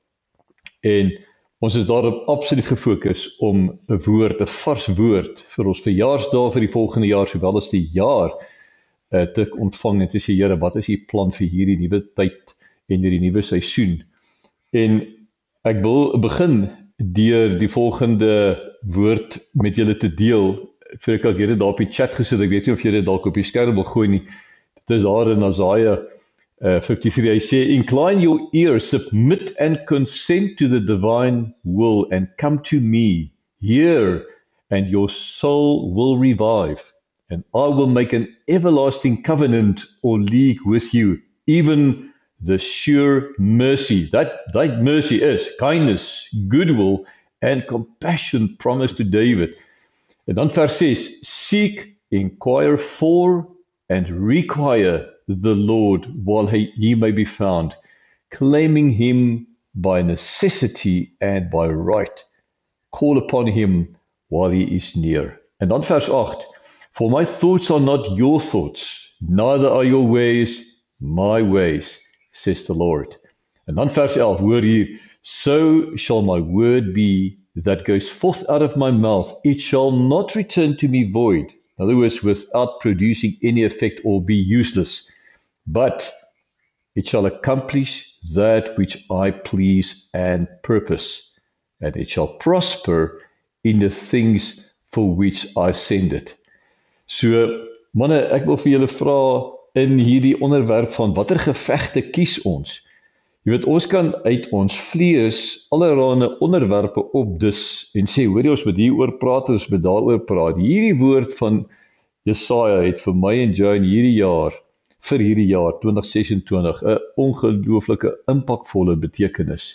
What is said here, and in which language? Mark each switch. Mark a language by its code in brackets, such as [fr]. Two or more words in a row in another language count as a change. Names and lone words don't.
[af] En ons is daarop absoluut gefokus om 'n woord, 'n vars woord vir ons verjaarsdag vir die volgende jaar, sowel as die jaar te ontvang en te sê, Here, wat is u plan vir hierdie nuwe tyd en hierdie nuwe seisoen? En ek wil begin deur die volgende woord met julle te deel. Vir ek al hierdie daar op die chat gesit, ek weet nie of jy dit dalk op die skerm wil gooi nie. Dit is daar in Isaiah 53, hy sê, [en] incline your ear, submit and consent to the divine will, and come to me, hear, and your soul will revive, and I will make an everlasting covenant or league with you, even the sure mercy. That mercy is kindness, goodwill, and compassion promised to David. [af] En dan vers 6, [en] seek, inquire for, and require the Lord while he may be found, claiming him by necessity and by right. Call upon him while he is near. [af] En dan vers 8, [en] for my thoughts are not your thoughts, neither are your ways my ways, says the Lord. [af] En dan vers 11, hoor hier, [en] so shall my word be that goes forth out of my mouth, it shall not return to me void. In other words, without producing any effect or be useless, but it shall accomplish that which I please and purpose, and it shall prosper in the things for which I send it. So, [af] manne, ek wil vir julle vra in hierdie onderwerp van watter gevegte kies ons? Jy weet, ons kan uit ons vlees allerhande onderwerpe opdis en sê, hoor jy, ons moet hieroor praat, ons moet daaroor praat. Hierdie woord van Jesaja het vir my en jou in hierdie jaar, vir hierdie jaar 2026, 'n ongelooflike impakvolle betekenis.